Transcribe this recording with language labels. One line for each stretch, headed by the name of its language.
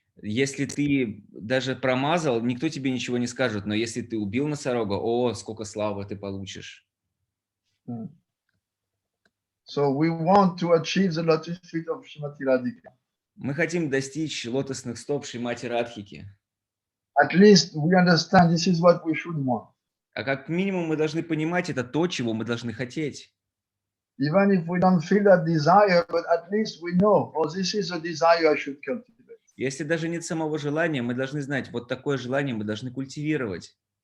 Russian: Если ты даже промазал, никто тебе ничего не скажет. Но если ты убил носорога, о, сколько славы ты получишь.
English: So we want to achieve the lotus feet of Srimati Radhika.
Russian: Мы хотим достичь лотосных стоп Шримати Радхики.
English: At least we understand this is what we should want.
Russian: А как минимум мы должны понимать, это то, чего мы должны хотеть.
English: Even if we don't feel that desire, but at least we know, oh, this is a desire I should cultivate.
Russian: Если даже нет самого желания, мы должны знать, вот такое желание мы должны культивировать.